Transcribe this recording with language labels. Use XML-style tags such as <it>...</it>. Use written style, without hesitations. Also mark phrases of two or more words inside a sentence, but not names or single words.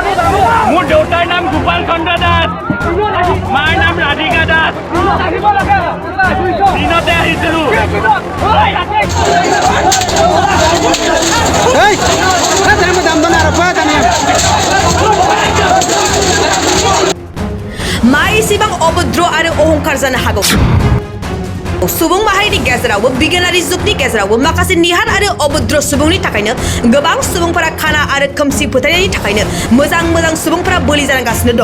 <as>মোৰ দেউতাৰ নাম গোপাল চন্দ্ৰ দাস, মাৰ নাম ৰাধিকা দাস। দিনতে আহিছিলো।</as> <brx>माइ एसेबां अभद्र आरो अहंकार जानो हागौ। सुबुं माहारिनि गेजेरावबो बिगियानारि जुगनि गेजेरावबो माखासे निहार आरो अभद्र सुबुंनि थाखायनो गोबां सुबुंफोरा खाना आरो खोमसि फोथायनायनि थाखायनो मोजां सुबुंफोरा बोलि जानांगासिनो दं।</brx>